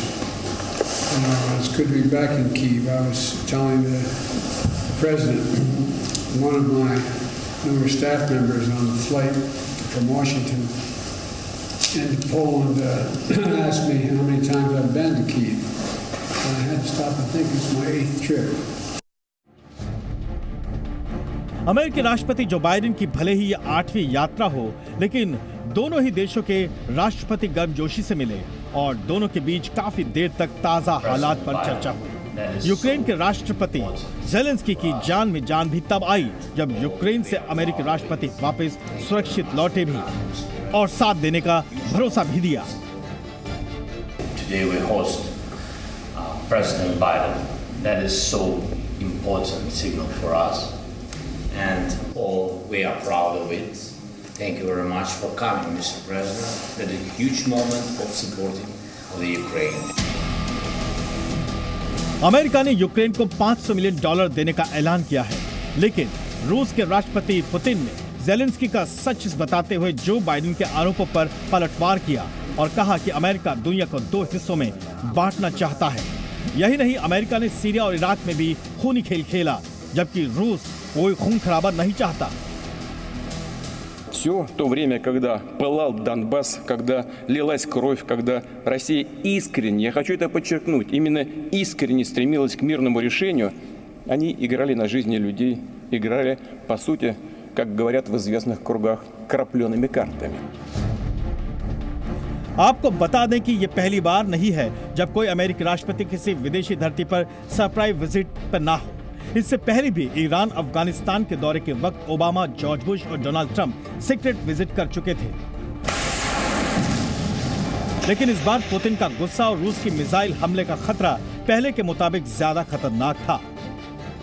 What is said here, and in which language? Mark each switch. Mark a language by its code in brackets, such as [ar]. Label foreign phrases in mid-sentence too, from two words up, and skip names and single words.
[en] And it's good to be back in Kyiv. I was telling the president, one of my newer staff members on the flight from Washington into Poland asked me how many times I've been to Kyiv. And I had to stop and think it's my 8th trip. [hi] अमेरिकी राष्ट्रपति जो बाइडेन की भले ही ये 8वीं यात्रा हो, लेकिन दोनों ही देशों के राष्ट्रपति गर्मजोशी से मिले और दोनों के बीच काफी देर तक ताजा हालात पर चर्चा हुई। यूक्रेन के राष्ट्रपति ज़ेलेंस्की की जान में जान भी तब आई जब यूक्रेन से अमेरिकी राष्ट्रपति वापस सुरक्षित लौटे भी और साथ देने का भरोसा भी दिया। [en] Today we host President Biden. That is so important signal for us, and all we are proud of it. Thank you very much for coming, Mr. President. That is a huge moment of supporting the Ukraine. [hi] अमेरिका ने यूक्रेन को $500 मिलियन देने का ऐलान किया है, लेकिन रूस के राष्ट्रपति पुतिन ने ज़ेलेंस्की का सच बताते हुए जो बाइडेन के आरोपों पर पलटवार किया और कहा कि अमेरिका दुनिया को 2 हिस्सों में बांटना चाहता है। यही नहीं, अमेरिका ने सीरिया और इराक में भी खूनी खेल खेला, जबकि रूस कोई खून खराबा नहीं चाहता। [ru] Все то время, когда пылал Донбасс, когда лилась кровь, когда Россия искренне, я хочу это подчеркнуть, именно искренне стремилась к мирному решению, они играли на жизни людей, играли, по сути, как говорят в известных кругах, крапленными картами. [hi] आपको बता दें कि ये पहली बार नहीं है जब कोई अमेरिकी राष्ट्रपति किसी विदेशी धरती पर [en] surprise visit [hi] पर ना हो। इससे पहले भी ईरान अफगानिस्तान के दौरे के वक्त ओबामा, जॉर्ज बुश और डोनाल्ड ट्रंप [en] secret visit [hi] कर चुके थे। लेकिन इस बार पुतिन का गुस्सा और रूस की मिसाइल हमले का खतरा पहले के मुताबिक ज्यादा खतरनाक था।